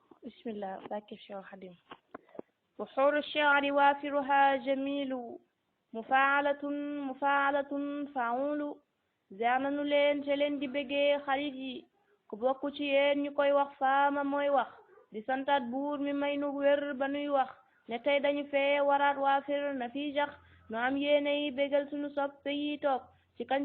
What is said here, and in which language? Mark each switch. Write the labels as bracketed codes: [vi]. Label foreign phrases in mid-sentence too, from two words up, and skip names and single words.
[ar] بسم الله ذاك الشيخ حديم. بحور الشعر وافرها جميل مفاعلة مفاعلة فعول [wo] zaananu leen te leen di bëggee xarit yi ku bokk ci yéen ñu koy wax faama mooy wax di santaat buur mi may nu wér ba nuy wax ne tey dañu fee waraat waafir na fii jax nu am yéene yi bégal sunu soppe yi toog ci kañ